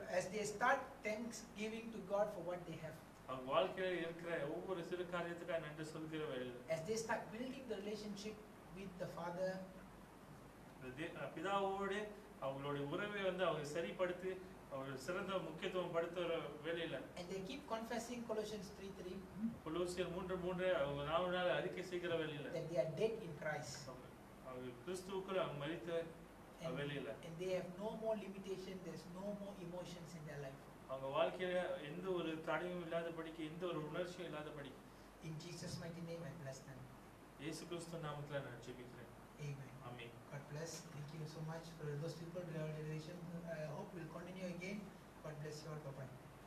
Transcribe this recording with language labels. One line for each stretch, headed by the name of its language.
English: As they start thanksgiving to God for what they have.
Tamil: அவங்க வாழ்க்கையில இருக்கிற ஒவ்வொரு சிறு காரியத்துக்காக நன்றி சொல்கிற வேளையில்
English: as they start building the relationship with the Father,
Tamil: பிதாவோடு அவங்களுடைய உறவை வந்து அவங்க சரிப்படுத்தி அவங்க சிறந்த முக்கியத்துவம் படுத்துற வேலையில
English: and they keep confessing Colossians 3:3
Tamil: கொலோசியர் 3:3 அவங்க 4 நாள் அறிக்கை செய்கிற வேலையில
English: that they are dead in Christ,
Tamil: அவங்க கிறிஸ்துவுக்குள்ள அவங்க மரித்த வேலையில
English: and they have no more limitation, there's no more emotions in their life.
Tamil: அவங்க வாழ்க்கையில எந்த ஒரு தடையும் இல்லாதபடிக்கு எந்த ஒரு உணர்ச்சியும் இல்லாதபடிக்கு
English: In Jesus' mighty name I bless them.
Tamil: இயேசு கிறிஸ்து நாமத்துல நான் ஜெபிக்கிறேன்.
English: Amen.
Tamil: Amen.
English: God bless. Thank you so much for those people revelation. I hope we'll continue again. God bless you all. Bye bye.